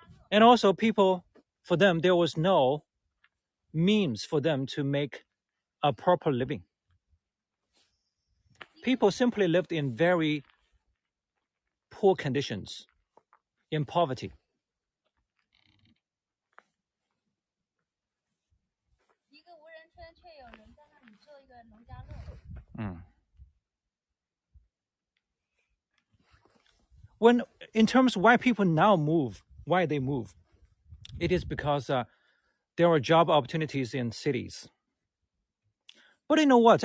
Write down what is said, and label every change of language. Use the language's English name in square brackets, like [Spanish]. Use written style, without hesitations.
[English] And also people, for them, there was no means for them to make a proper living. People simply lived in very poor conditions, in poverty. [Chinese] 一个无人村却有人在那里做一个农家乐。 [English] When in terms of why people now move, why they move, it is because there are job opportunities in cities. But you know what?